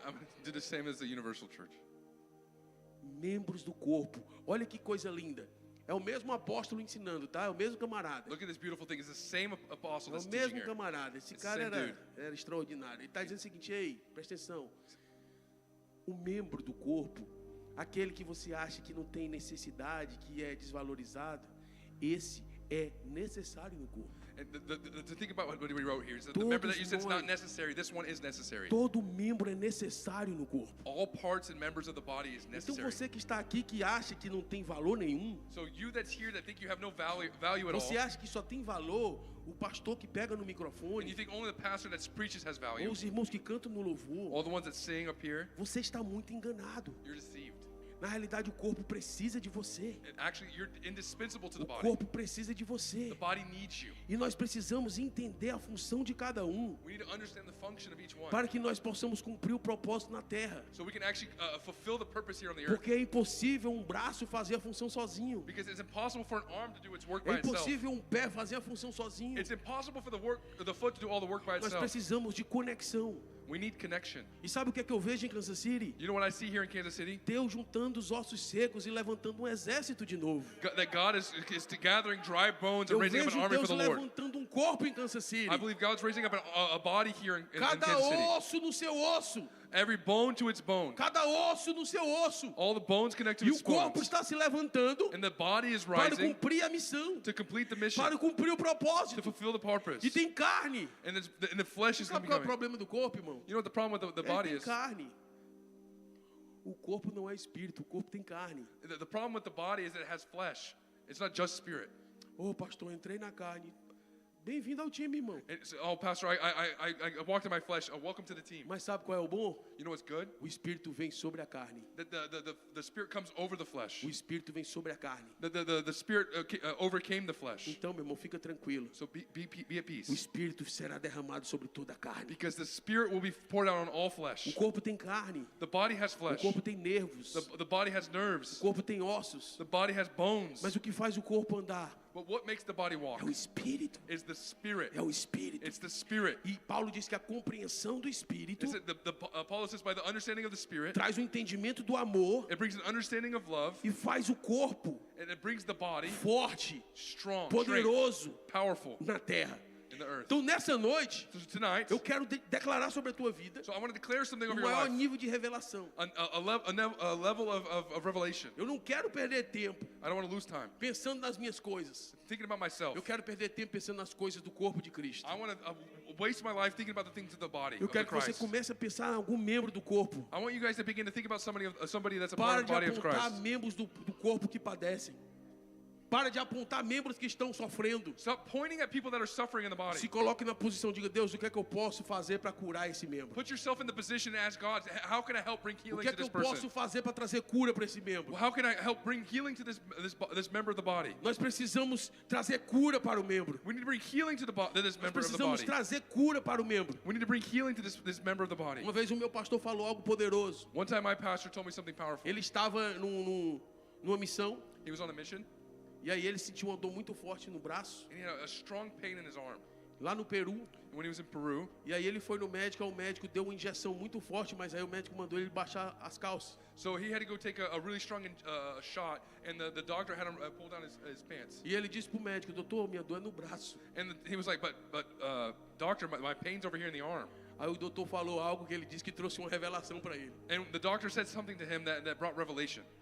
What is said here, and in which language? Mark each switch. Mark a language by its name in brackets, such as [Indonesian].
[English] I'm going to do the same as the Universal Church. [Portuguese] Membros do corpo. Olha que coisa linda. É o mesmo apóstolo ensinando, tá? É o mesmo camarada. [English] Look at this beautiful thing. It's the same apostle [Portuguese] É [English] that's [Portuguese] o [English] teaching [Portuguese] mesmo [English] here. [Portuguese] camarada. Esse [English] It's the [Portuguese] cara [English] same [Portuguese] era extraordinário. Ele está dizendo o seguinte, ei, presta atenção. O membro do corpo, aquele que você acha que não tem necessidade, que é desvalorizado, esse é necessário no corpo. [English] And the thing about what he wrote here is that the member that you said is not necessary, this one is necessary. [Portuguese] Todo membro é necessário no corpo. [English] All parts and members of the body is [Portuguese] Então [English] necessary. [Portuguese] você que está aqui que acha que não tem valor nenhum, [English] So you that's here that think you have no value at all, [Portuguese] você acha que só tem valor o pastor que pega no [English] and you [Portuguese] microfone, [English] think only the pastor that preaches has [Portuguese] ou [English] value, [Portuguese] os irmãos que cantam no louvor, [English] all the ones that sing up here, [Portuguese] você está muito enganado. [English] you're deceived. [Portuguese] Na realidade, o corpo precisa de você. [English] And actually, you're indispensable to the [Portuguese] O [English] body. [Portuguese] corpo precisa de você. [English] The body needs you. [Portuguese] E nós precisamos entender a função de cada um, [English] We need to understand the function of each one, [Portuguese] para que nós possamos cumprir o propósito na terra. [English] so we can actually fulfill the purpose here on the earth. [Portuguese] Porque é impossível um braço fazer a função sozinho. [English] Because it's impossible for an arm to do its work [Portuguese] É [English] by itself. [Portuguese] impossível um pé fazer a função sozinho. [English] It's impossible for the foot to do all the work by [Portuguese] Nós [English] itself. [Portuguese] precisamos de conexão. [English] We need connection. [Portuguese] E sabe o que é que eu vejo em Kansas City? [English] You know what I see here in Kansas City? [Portuguese] Deus juntando os ossos secos e levantando um exército de novo. [English] That God is gathering dry bones and [Portuguese] Eu [English] raising up [Portuguese] vejo [English] an army for [Portuguese] Deus [English] the Lord. [Portuguese] levantando um corpo em Kansas City. [English] I believe God's raising up a body here in [Portuguese] Cada [English] Kansas City. [Portuguese] osso no seu osso. [English] Every bone to its bone. [Portuguese] Cada osso no seu osso. [English] All the bones connect to [Portuguese] E [English] its [Portuguese] o corpo [English] bones. [Portuguese] está se levantando [English] And the body is [Portuguese] para [English] rising [Portuguese] cumprir a missão, [English] to complete the mission, [Portuguese] para cumprir o [English] to [Portuguese] propósito. [English] fulfill the purpose. [Portuguese] E tem carne. [English] And the flesh is going [Portuguese] Sabe [English] to [Portuguese] qual é [English] be [Portuguese] o problema do corpo, irmão? [English] You know what the problem with the [Portuguese] Ele [English] body [Portuguese] tem [English] is? [Portuguese] carne. O corpo não é espírito, o corpo tem carne. [English] The problem with the body is that it has flesh. It's not just spirit. [Portuguese] Ô, pastor, entrei na carne. Bem-vindo ao time, irmão. [English] And so, oh, Pastor, I walked in my flesh. Welcome to the team. [Portuguese] Mas sabe qual é o bom? [English] You know what's good? [Portuguese] O Espírito vem sobre a carne. [English] The Spirit comes over the flesh. [Portuguese] O Espírito vem sobre a carne. [English] The Spirit overcame the flesh. [Portuguese] Então, meu irmão, fica tranquilo. [English] So be at peace. [Portuguese] O Espírito será derramado sobre toda a carne. [English] Because the Spirit will be poured out on all flesh. [Portuguese] O corpo tem carne. [English] The body has [Portuguese] O [English] flesh. [Portuguese] corpo tem nervos. [English] The body has nerves. [Portuguese] O corpo tem ossos. [English] The body has bones. [Portuguese] Mas o que faz o corpo andar [English] But what makes the body walk [Portuguese] é o Espírito. [English] is the Spirit. [Portuguese] É o Espírito. [English] It's the Spirit. [Portuguese] E Paulo diz que a compreensão do Espírito [English] Paul says by the understanding of the Spirit, [Portuguese] traz o entendimento do amor [English] it brings an understanding of love, [Portuguese] e faz o corpo [English] and it brings the body [Portuguese] forte, [English] strong, [Portuguese] poderoso [English] strength, powerful [Portuguese] na terra. [English] in the earth. [Portuguese] Então, nessa noite, [English] So tonight, [Portuguese] eu quero declarar sobre a tua vida [English] so I want to declare something [Portuguese] o [English] over your [Portuguese] maior [English] life, [Portuguese] nível de revelação. [English] a level of revelation. [Portuguese] Eu não quero perder tempo [English] I don't want to lose time [Portuguese] pensando nas minhas coisas. [English] thinking about myself. [Portuguese] Eu quero perder tempo pensando nas coisas do corpo de Cristo. [English] I want to waste my life thinking about the things of the body [Portuguese] Eu [English] of the [Portuguese] quero que você [English] Christ. [Portuguese] comece a pensar em algum membro do corpo. [English] I want you guys to begin to think about somebody that's a part [Portuguese] Para [English] of the [Portuguese] de [English] body of [Portuguese] apontar [English] Christ. [Portuguese] membros do corpo que padecem. Para de apontar membros que estão sofrendo. [English] Stop pointing at people that are suffering in the body. [Portuguese] Se coloque na posição, diga: Deus, o que é que eu posso fazer para curar esse membro? [English] Put yourself in the position and ask God, how can I help bring [Portuguese] O [English] healing [Portuguese] que é [English] to [Portuguese] que [English] this [Portuguese] eu posso [English] person? [Portuguese] fazer para trazer cura para esse membro? [English] How can I help bring healing to this member of the body? [Portuguese] Nós precisamos trazer cura para o membro. [English] We need to bring healing to this [Portuguese] Nós [English] member of the [Portuguese] precisamos [English] body. [Portuguese] trazer cura para o membro. [English] We need to bring healing to this member of the body. [Portuguese] Uma vez o meu pastor falou algo poderoso. [English] One time my pastor told me something powerful. [Portuguese] Ele estava numa missão [English] He was on a mission [Portuguese] e aí ele sentiu uma dor muito forte no braço, [English] and he had a strong pain in his arm. [Portuguese] lá no Peru. [English] And when he was in Peru, [Portuguese] E aí ele foi no médico, o médico deu uma injeção muito forte, mas aí o médico mandou ele baixar as calças. [English] so he had to go take a really strong shot, and the doctor had him pull down his pants. [Portuguese] E ele disse pro médico: doutor, minha dor é no braço. [English] And he was like, but doctor, my pain's over here in the arm. [Portuguese] Aí o doutor falou algo que ele disse que trouxe uma revelação para ele. [English] And the doctor said something to him that brought revelation.